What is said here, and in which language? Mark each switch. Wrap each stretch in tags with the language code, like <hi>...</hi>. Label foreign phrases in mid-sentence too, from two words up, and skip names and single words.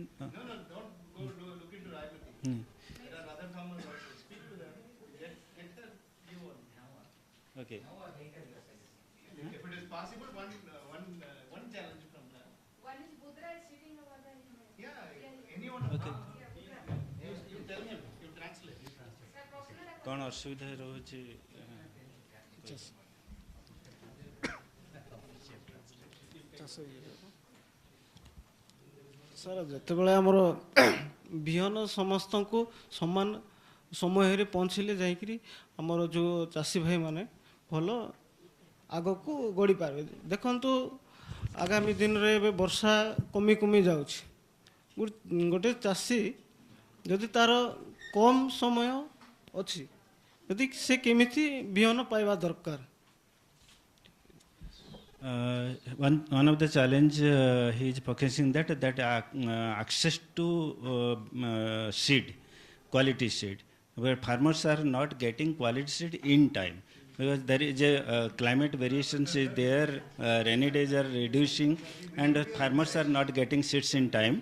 <en>No, don't go look into Raimati. There are other farmers also. Speak to them. Get their view on. Okay. If it is possible, one challenge from them. One is Budra is sitting over there. Yeah, anyone. Okay. You tell him. You translate.</en> <or>କଉଣ ଅସୁବିଧା रहुଛି ସାର୍ ଯେତେବେଳେ ଆମର ବିହନ ସମସ୍ତଙ୍କୁ ସମାନ ସମୟରେ ପହଞ୍ଚିଲେ ଯାଇକରି ଆମର ଯେଉଁ ଚାଷୀ ଭାଇମାନେ ଭଲ ଆଗକୁ ଗଢ଼ି ପାରିବେ। ଦେଖନ୍ତୁ ଆଗାମୀ ଦିନରେ ଏବେ ବର୍ଷା କମି କମି ଯାଉଛି। ଗୋଟେ ଚାଷୀ ଯଦି ତାର କମ୍ ସମୟ ଅଛି, ଯଦି ସେ କେମିତି ବିହନ ପାଇବା ଦରକାର।</or> <en>One of the challenge he is focusing that access to seed, quality seed, where farmers are not getting quality seed in time, because there is a climate variations is there, rainy days are reducing, and farmers are not getting seeds in time.</en>